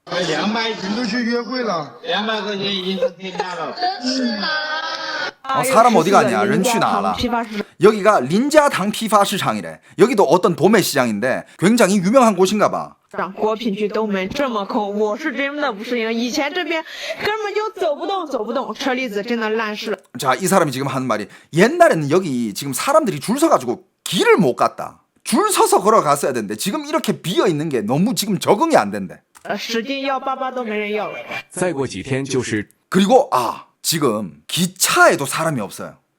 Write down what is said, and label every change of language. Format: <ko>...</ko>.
<zh>200人都去约会了，200块钱一次可以拿了。</zh> <ko>사람 어디 갔냐? 런취 나와라. 여기가 린자당批发市场이래. 여기도 어떤 도매 시장인데 굉장히 유명한 곳인가 봐.</ko> <zh>果品区都门这么空，我是真的不适应。以前这边根本就走不动，车厘子真的烂事了。</zh> <ko>자, 이 사람이 지금 하는 말이 옛날에는 여기 지금 사람들이 줄 서가지고 길을 못 갔다. 줄 서서 걸어갔어야 되는데 지금 이렇게 비어 있는 게 너무 지금 적응이 안 된대.</ko> <zh>使劲要88都没人要了。再过几天就是</zh> <ko>그리고 지금 기차에도 사람이 없어요.</ko>